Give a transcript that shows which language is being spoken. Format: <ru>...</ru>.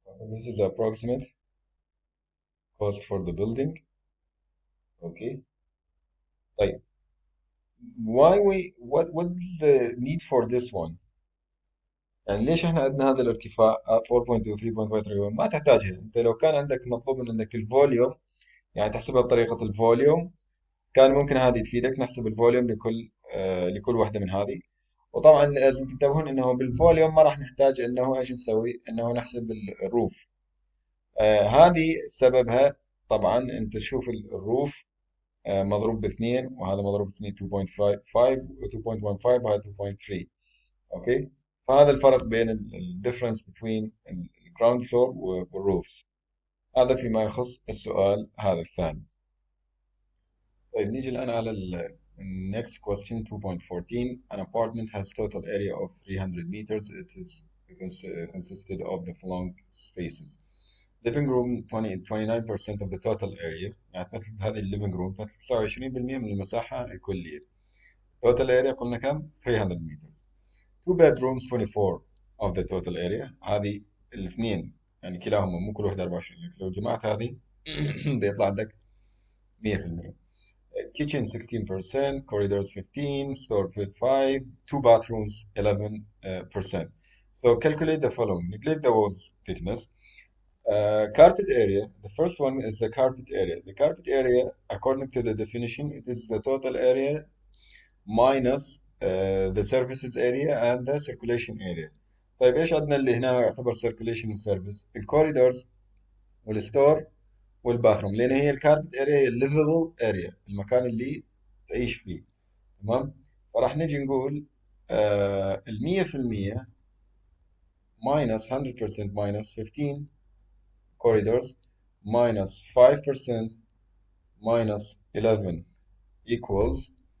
<en>This is the approximate cost for the building. Okay.</en> <ar>Like, what's the need for this one؟ يعني ليش احنا عندنا هذا الارتفاع 4.2 3.5 ما تحتاجها. انت لو كان عندك مطلوب من عندك الفوليوم، يعني تحسبها بطريقة الفوليوم، كان ممكن هذه تفيدك. نحسب الفوليوم لكل واحدة من هذه. وطبعا لازم تنتبهون انه بالفوليوم ما راح نحتاج انه ايش نسوي، انه نحسب الروف. هذه سببها طبعا انت تشوف الروف مضروب باثنين، وهذا مضروب باثنين 2.5 و 2.15 وهذا 2.3. اوكي، فهذا الفرق بين ال difference between</ar> <en>ground floor والروفs.</en> <ar>هذا فيما يخص السؤال هذا الثاني. طيب نيجي الآن على next question 2.14.</ar> <en>An apartment has total area of 300 meters. It is consisted of the following spaces.</en> <ar>Living room 29% of the total area، يعني تمثل هذه الليفينج روم تمثل 29% من المساحة الكلية.</ar> <en>total area قلنا كم؟ 300 meters. two bedrooms 24 of the total area.</en> <ar>هذه الاثنين يعني كلاهما مو كل واحدة 24. لو جمعت هذه بيطلع عندك 100%.</ar> <en>Kitchen 16%, corridors 15, store 5, two bathrooms 11%. So calculate the following. Neglect the walls thickness. Carpet area. The first one is the carpet area. The carpet area, according to the definition, it is the total area minus the surfaces area and the circulation area.</en> <ar>طيب ايش عندنا اللي هنا يعتبر circulation وسيرفيس؟ الكوريدورز والستور والباثروم، لان هي الكاربت اريا هي الليفبل اريا، المكان اللي تعيش فيه. تمام.</ar> <en>فراح نجي نقول ال 100% minus 100% minus 15 corridors minus 5% minus 11 equals</en>